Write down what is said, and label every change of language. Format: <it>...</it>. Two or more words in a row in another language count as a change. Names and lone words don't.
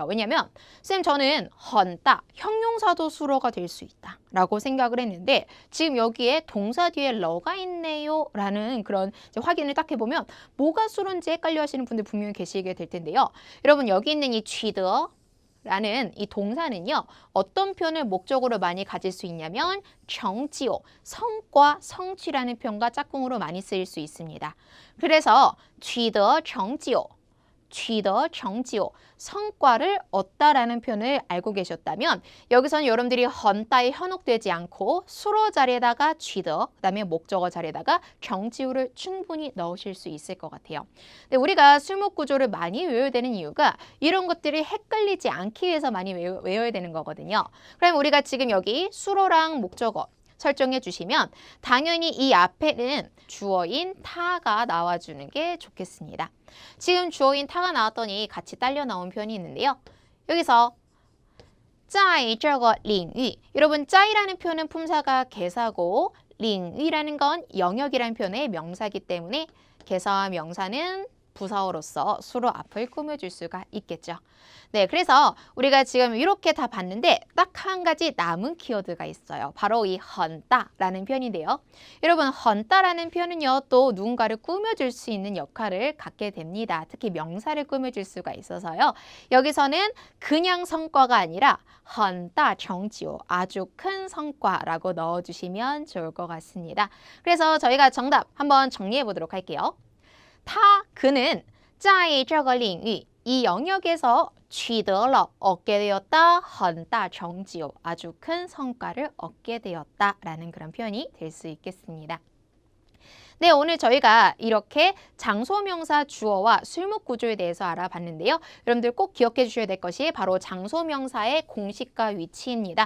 <ko>왜냐하면 쌤 저는</ko> <zh>很大</zh> <ko>형용사도 수로가 될 수 있다 라고 생각을 했는데 지금 여기에 동사 뒤에 러가 있네요 라는 그런 이제 확인을 딱 해보면 뭐가 수로인지 헷갈려 하시는 분들 분명히 계시게 될 텐데요. 여러분 여기 있는 이 취더 라는 이 동사는요. 어떤 표현을 목적으로 많이 가질 수 있냐면 정지오, 성과, 성취라는 표현과 짝꿍으로 많이 쓰일 수 있습니다. 그래서</ko> <zh>取得成就, 取得成就,</zh> <ko>성과를 얻다라는 표현을 알고 계셨다면 여기서는 여러분들이 헌따에 현혹되지 않고 수로 자리에다가</ko> <zh>取得,</zh> <ko>그다음에 목적어 자리에다가</ko> <zh>成就</zh> <ko>를 충분히 넣으실 수 있을 것 같아요. 근데 우리가 술목 구조를 많이 외워야 되는 이유가 이런 것들이 헷갈리지 않기 위해서 많이 외워야 되는 거거든요. 그럼 우리가 지금 여기 수로랑 목적어 설정해 주시면 당연히 이 앞에는 주어인 타가 나와주는 게 좋겠습니다. 지금 주어인 타가 나왔더니 같이 딸려 나온 표현이 있는데요.</ko> <zh>여기서 在这个领域,</zh> <ko>여러분 在라는 표현은 품사가 개사고 领域라는 건 영역이라는 표현의 명사이기 때문에 개사와 명사는 부사어로서 수로 앞을 꾸며줄 수가 있겠죠. 네, 그래서 우리가 지금 이렇게 다 봤는데 딱 한 가지 남은 키워드가 있어요. 바로 이 헌따라는 표현인데요. 여러분, 헌따라는 표현은요, 또 누군가를 꾸며줄 수 있는 역할을 갖게 됩니다. 특히 명사를 꾸며줄 수가 있어서요. 여기서는 그냥 성과가 아니라</ko> <zh>很大成就,</zh> <ko>아주 큰 성과라고 넣어주시면 좋을 것 같습니다. 그래서 저희가 정답 한번 정리해 보도록 할게요. 그는</ko> <zh>在这个领域, 이 영역에서 取得了,</zh> <ko>얻게 되었다,</ko> <zh>很大成就,</zh> <ko>아주 큰 성과를 얻게 되었다라는 그런 표현이 될 수 있겠습니다. 네, 오늘 저희가 이렇게 장소명사 주어와 술목 구조에 대해서 알아봤는데요. 여러분들 꼭 기억해 주셔야 될 것이 바로 장소명사의 공식과 위치입니다.</ko>